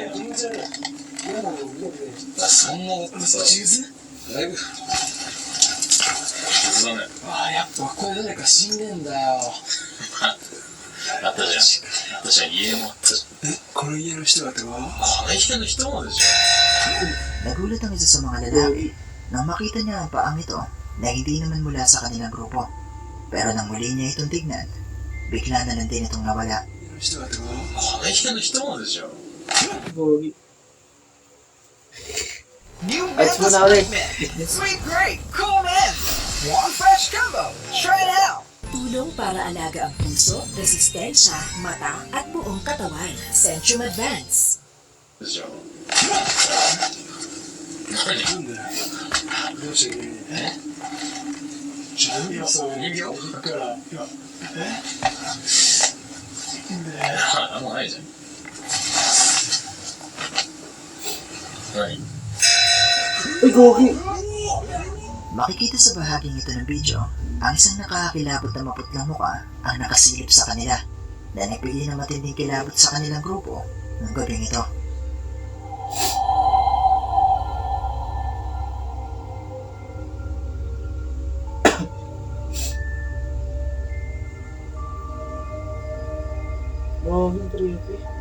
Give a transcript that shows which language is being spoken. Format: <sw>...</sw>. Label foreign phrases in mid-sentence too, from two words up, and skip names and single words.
<ja>そんなだってさ、だいぶだね。ああ、やっぱこれ誰か死んでんだよ。あったじゃん。私は家もあったじゃん。この家の人だってば。この家の人もでしょ。</ja> <tl>Nagulat ang isa sa mga lalaki nang makita niya ang paang ito na hindi naman mula sa kanilang grupo. Pero nang muli niya itong tignan, bigla na lang din itong nawala.</tl> <ja>人だってば。この家の人もでしょ。 Gogi.</ja> <en>New That's Mentos what I like. Nightmare. Sweet great, cool man. One fresh combo. Try it out.</en> <tl>Tulong para alaga ang puso, resistensya, mata, at buong katawan. Centrum Advance.</tl> <ja>でしょ。なんだよ。どうしていや、そういう人形だから今なんもないじゃん。何？</ja> <tl>Uy, Gogi! Makikita sa bahaging ito ng video, ang isang nakakakilabot na maputlang muka ang nakasilip sa kanila na nagbigay ng matinding kilabot sa kanilang grupo ng gabing ito. Grabe, creepy.</tl>